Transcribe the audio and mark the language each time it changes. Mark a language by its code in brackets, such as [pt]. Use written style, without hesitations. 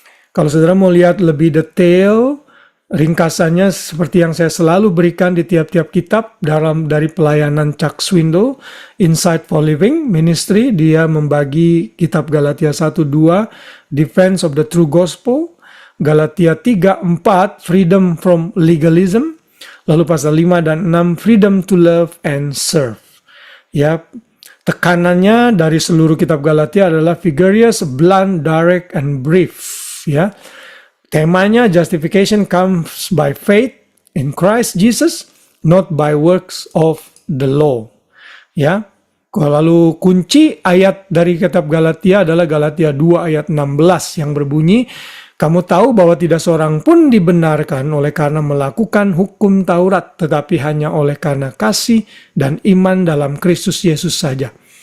[id] Kalau saudara mau lihat lebih detail, ringkasannya seperti yang saya selalu berikan di tiap-tiap kitab dari pelayanan Chuck Swindoll, Insight for Living Ministry, dia membagi kitab Galatia 1-2, Defense of the True Gospel, Galatia 3-4, Freedom from Legalism, lalu pasal 5 dan 6, Freedom to Love and Serve. Ya, tekanannya dari seluruh kitab Galatia adalah [en] vigorous, blunt, direct, and brief. [id] Ya, temanya [en] justification comes by faith in Christ Jesus, not by works of the law. [id] Ya, lalu kunci ayat dari kitab Galatia adalah Galatia 2 ayat 16 yang berbunyi, kamu tahu bahwa tidak seorang pun dibenarkan oleh karena melakukan hukum Taurat, tetapi hanya oleh karena kasih dan iman dalam Kristus Yesus saja.